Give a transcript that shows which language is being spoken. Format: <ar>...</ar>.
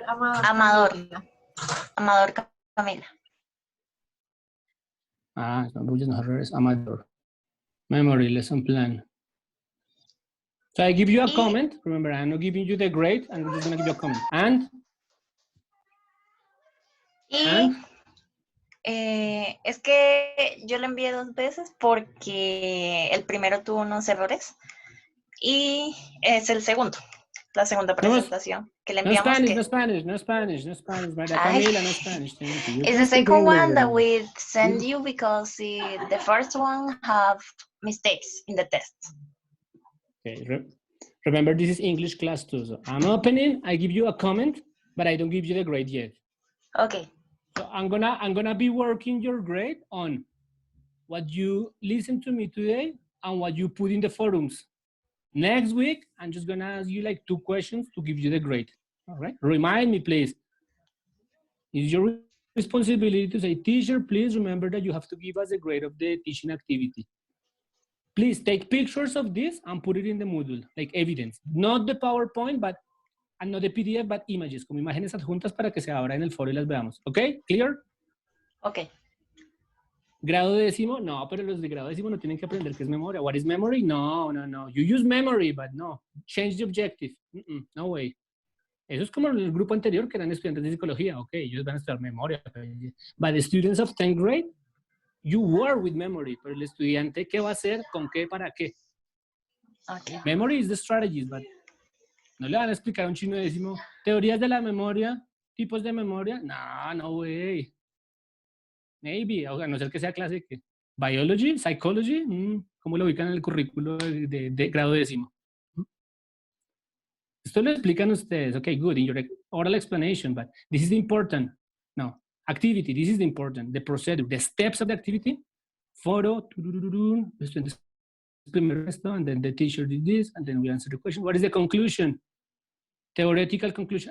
<en>Amador Camila. It's not Bullion Herrera, it's Amador. Memory lesson plan. So I give you a comment. Remember, I'm not giving you the grade. I'm just going to give you a comment.</en> <es>Es que yo le envié 2 veces porque el primero tuvo unos errores y es la segunda presentación que le enviamos.</es> <en>No Spanish, Maria Ay. Camila, no Spanish. Thank you. It's the second one that we send you because the first one have mistakes in the test. Okay. Remember, this is English class too. So I'm opening. I give you a comment, but I don't give you the grade yet. Okay. So I'm gonna be working your grade on what you listen to me today and what you put in the forums. Next week, I'm just gonna ask you like 2 questions to give you the grade. All right. Remind me, please. It's your responsibility to say, teacher, please remember that you have to give us a grade of the teaching activity. Please take pictures of this and put it in the Moodle, like evidence. Not the PowerPoint, and not the PDF, but images,</en> <es>como imágenes adjuntas para que se abra en el foro y las veamos. ¿Ok? ¿Clear?</es> <en>Ok.</en> <es>¿Grado décimo? No, pero los de grado décimo no tienen que aprender qué es memoria.</es> <en>What is memory? No. You use memory, but no. Change the objective. No way.</en> <es>Eso es como el grupo anterior que eran estudiantes de psicología. Ok, ellos van a estudiar memoria.</es> <en>But the students of 10th grade, you work with memory.</en> <es>Pero el estudiante, ¿qué va a hacer? ¿Con qué? ¿Para qué?</es> <en>Okay. Memory is the strategies, but</en> <es>no le van a explicar a un chino décimo teorías de la memoria, tipos de memoria.</es> <en>No way.</en> <es>Maybe, a no ser que sea clase que biology, psychology, ¿cómo lo ubican en el currículo de grado décimo? Esto lo explican ustedes.</es> <en>Okay, good, in your oral explanation, but this is important. No, activity, this is the important. The procedure, the steps of the activity. Photo, the students</en> <es>primero esto,</es> <en>and then the teacher did this, and then we answer the question. What is the conclusion? Theoretical conclusion.</en>